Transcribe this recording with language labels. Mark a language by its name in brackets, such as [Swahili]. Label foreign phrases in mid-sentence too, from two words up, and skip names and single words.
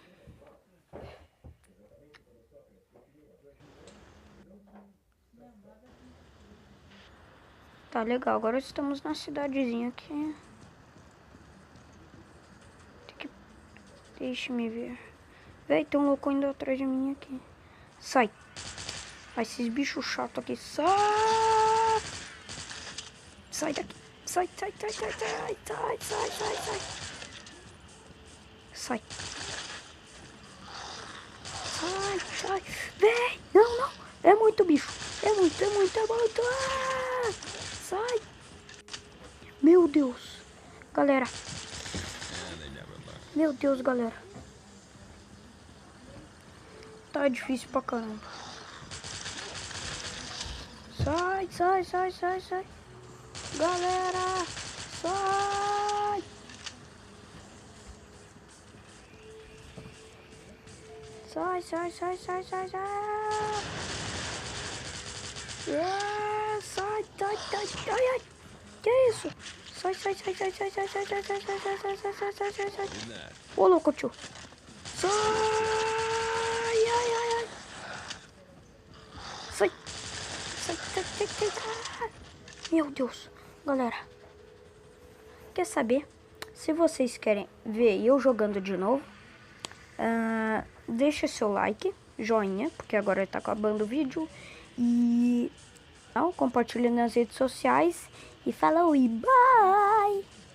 [Portuguese] Tá legal, agora estamos na cidadezinha aqui. Deixa-me ver. Véi, tem um louco indo atrás de mim aqui. Sai. Vai, esses bichos chatos aqui. Sai. Sai daqui. Sai, sai, sai, sai, sai, sai, sai, sai, sai. Sai. Sai, sai. Véi, não, não. É muito bicho. É muito, é muito, é muito. Ah! Sai. Meu Deus. Galera. Meu Deus, galera. Tá difícil pra caramba. Sai, sai, sai, sai, sai. Galera, Sai! Sai, sai, sai, sai, sai, sai! Sai, sai, sai, sai, ai! Que isso? Sai, sai, sai, sai, sai, sai, sai, sai, sai, sai, sai, sai, sai, sai, sai, sai, sai. Ô, louco, tio. Sai, ai, ai, ai. Sai, sai, sai, sai, sai, sai. Meu Deus, galera. Quer saber? Se vocês querem ver eu jogando de novo, deixa seu like, joinha, porque agora tá acabando o vídeo. E compartilha nas redes sociais. E falou e bye!